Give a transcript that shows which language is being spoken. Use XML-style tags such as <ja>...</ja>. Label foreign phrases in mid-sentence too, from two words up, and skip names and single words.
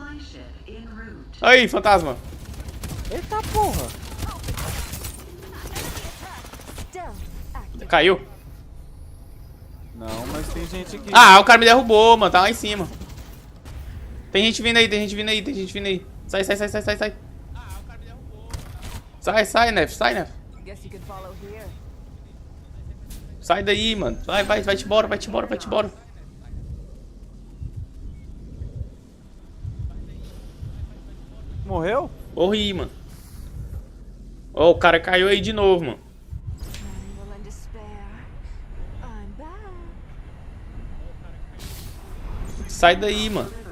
<pt>Aí, fantasma. Eita porra. Caiu? Não, mas tem gente aqui. Ah, o cara me derrubou, mano. Tá lá em cima. Tem gente vindo aí, tem gente vindo aí, tem gente vindo aí. Sai, sai, sai, sai, sai, sai. Sai, sai, Nef, sai, Nef. Sai daí, mano. Vai, vai, vai-te embora, vai-te embora, vai-te embora. Morreu? Morri, mano. Ó, o cara caiu aí de novo, mano. Sai daí, mano.</pt>